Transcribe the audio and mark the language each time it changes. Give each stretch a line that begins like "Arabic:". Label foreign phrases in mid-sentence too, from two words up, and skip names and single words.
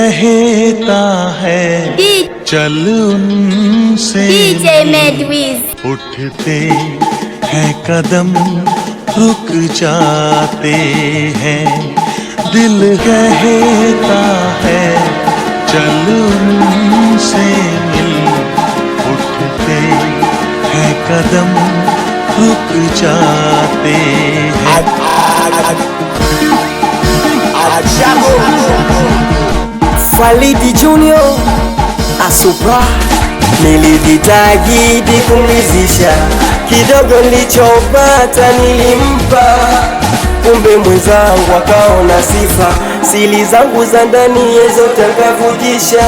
Hindi: कहता है चल उनसे उठते हैं कदम रुक जाते हैं। दिल कहता है चल उनसे मिल उठते हैं कदम रुक जाते हैं।
Swahili: Falidi Junior Asupra, nilijitahidi kumridhisha, kidogo nilichopata nilimpa, kumbe mwenzangu akaona sifa, siri zangu za ndani zote akavujisha.